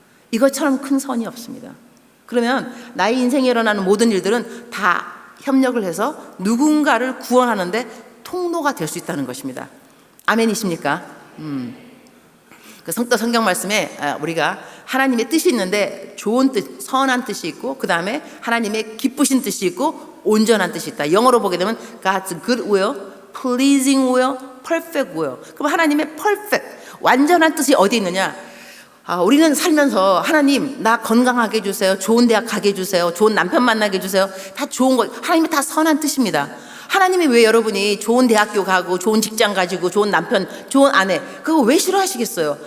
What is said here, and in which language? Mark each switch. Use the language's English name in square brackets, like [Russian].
[Korean] 이것처럼 큰 선이 없습니다. 그러면 나의 인생에 일어나는 모든 일들은 다 협력을 해서 누군가를 구원하는데 통로가 될 수 있다는 것입니다. 아멘이십니까? 그 성경 말씀에 우리가 하나님의 뜻이 있는데, 좋은 뜻, 선한 뜻이 있고, 그 다음에 하나님의 기쁘신 뜻이 있고, 온전한 뜻이 있다. 영어로 보게 되면 [English] God's good will, pleasing will, perfect will. [Korean] 그럼 하나님의 perfect, 완전한 뜻이 어디 있느냐? 우리는 살면서 하나님 나 건강하게 해주세요, 좋은 대학 가게 해주세요, 좋은 남편 만나게 해주세요, 다 좋은 거, 하나님이 다 선한 뜻입니다. 하나님이 왜 여러분이 좋은 대학교 가고 좋은 직장 가지고 좋은 남편, 좋은 아내, 그거 왜 싫어하시겠어요?